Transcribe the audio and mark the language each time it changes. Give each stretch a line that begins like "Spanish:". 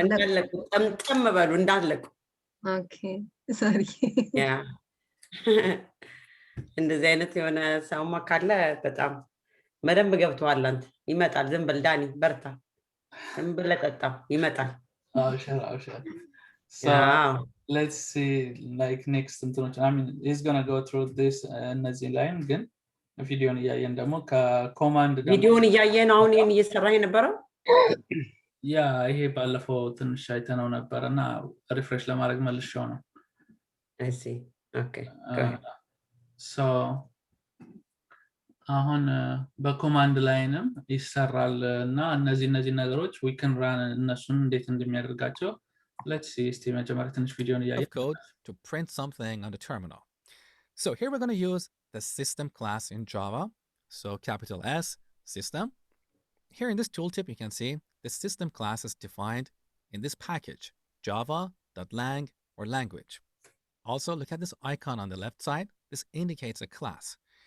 Amharic: እንዳለቁት ጠምጠም በሉ እንዳለቁ።
English: ኦኬ ሶሪ
Amharic: ያ እንደዚህ አይነት የሆነ ሰውማ ካለ በጣም መደንብ ገብቷል። አንተ ይመጣል። ዝም በል ዳኒ በርታ። ዝም ብለህ ጠጣ ይመጣል።
English: Sure. So let's see like next እንትኖች I mean he's going to go through this
Amharic: እነዚህ ላይን ግን ቪዲዮን እያየን ደግሞ ከኮማንድ ደግሞ ቪዲዮን እያየን አሁን ይሄን እየሰራህ የነበረው ያ ይሄ ባለፈው ትንሽ አይተነው ነበርና ሪፍሬሽ ለማድረግ መልሼው ነው።
English: I see. Okay.
Amharic: So አሁን በኮማንድ ላይንም ይሰራል እና እነዚህ ነገሮች
English: we can run
Amharic: እነሱን እንዴት እንደሚያደርጋቸው
English: let's see
Amharic: እስቲ መጀመሪያ ትንሽ ቪዲዮን እያየን
English: code to print something on the terminal. So here we're going to use the system class in Java. So capital S, system. Here in this tooltip, you can see the system class is defined in this package, java.lang or language. Also, look at this icon on the left side. This indicates a class.